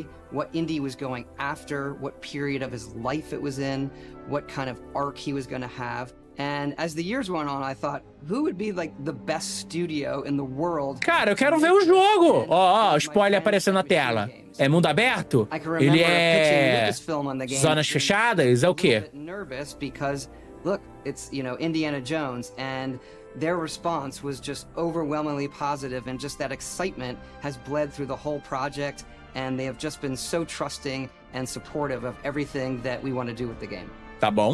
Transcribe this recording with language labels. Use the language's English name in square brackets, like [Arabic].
[English] What Indy was going after, what period of his life it was in, what kind of arc he was going to have. And as the years went on, I thought, who would be like the best studio in the world? [Portuguese] Cara, eu quero ver o jogo. Ó, spoiler aparecendo na tela. É mundo aberto? Ele é zonas fechadas? É o quê? [English] Nervous because look, it's, you know, Indiana Jones, and their response was just overwhelmingly positive, and just that excitement has bled through the whole project. And they have just been so trusting and supportive of everything that we want to do with the game. [Portuguese] Tá bom.